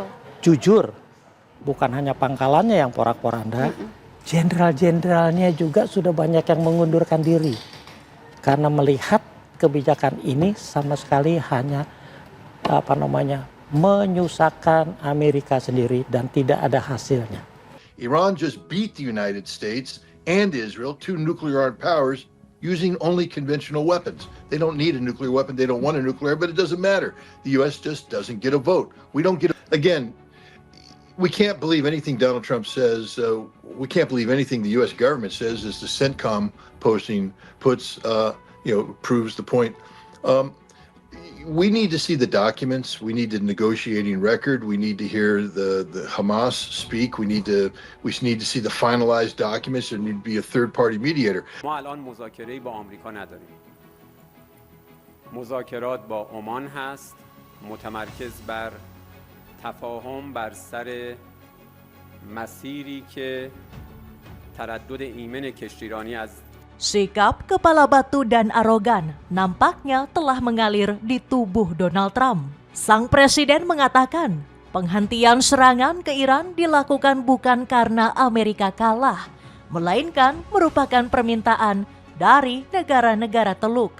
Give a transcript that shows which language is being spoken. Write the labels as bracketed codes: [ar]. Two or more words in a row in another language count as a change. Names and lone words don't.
[id] Jujur, bukan hanya pangkalannya yang porak-poranda, jenderal-jenderalnya juga sudah banyak yang mengundurkan diri. Karena melihat kebijakan ini sama sekali hanya menyusahkan Amerika sendiri dan tidak ada hasilnya. [en] Iran just beat the United States and Israel, two nuclear-armed powers, using only conventional weapons. They don't need a nuclear weapon. They don't want a nuclear, but it doesn't matter. The U.S. just doesn't get a vote. We don't get. Again, we can't believe anything Donald Trump says. We can't believe anything the U.S. government says. As the CENTCOM posting puts, proves the point. We need to see the documents. We need the negotiating record. We need to hear the Hamas speak. We need to see the finalized documents. There need to be a third-party mediator. [fa] ما الان مذاکره‌ای با آمریکا نداریم. مذاکرات با عمان هست، متمرکز بر تفاهم بر سر مسیری که تردد ایمن کشتیرانی از [id] Sikap kepala batu dan arogan nampaknya telah mengalir di tubuh Donald Trump. Sang presiden mengatakan penghentian serangan ke Iran dilakukan bukan karena Amerika kalah, melainkan merupakan permintaan dari negara-negara Teluk.